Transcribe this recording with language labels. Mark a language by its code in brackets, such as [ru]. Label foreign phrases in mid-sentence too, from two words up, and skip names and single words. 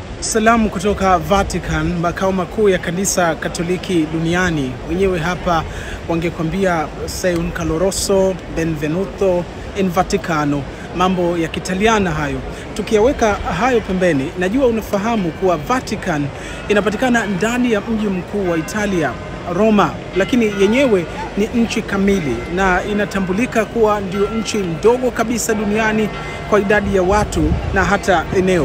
[sw] Salamu kutoka Vatican, makao makuu ya kanisa Katoliki duniani. Wenyewe hapa wangekwambia [it] sei un caloroso benvenuto in Vaticano. [sw] Mambo ya Kitaliana hayo. Tukiyaweka hayo pembeni, najua unafahamu kuwa Vatican inapatikana ndani ya mji mkuu wa Italia, Roma, lakini yenyewe ni nchi kamili na inatambulika kuwa ndio nchi ndogo kabisa duniani kwa idadi ya watu na hata eneo.